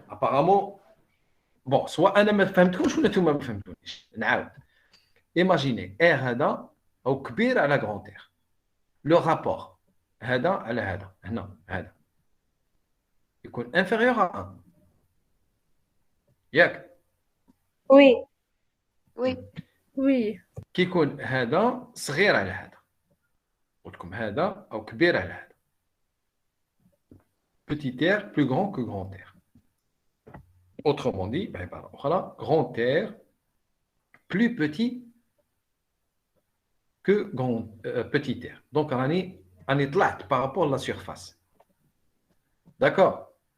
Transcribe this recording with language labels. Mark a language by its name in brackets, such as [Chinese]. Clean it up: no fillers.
[French] Apparemment, bon, soit [Arabic] أنا ما فهمتكمش ولا نتوما ما فهمتونيش. نعاود. [French] Imaginez R [Arabic] هذا أو كبير على grand R. [French] Le rapport [Arabic] هذا على هذا هنا هذا يكون [French] inférieur à 1. [Arabic] ياك؟ [French] Oui. Oui. Oui. [Arabic] كي يكون هذا صغير على هذا. قلت لكم هذا أو كبير على هذا. [French] Petit R plus grand que grand R. Autrement dit, voilà, grand R plus petit que petit R. Donc, on est là par rapport à la surface. D'accord?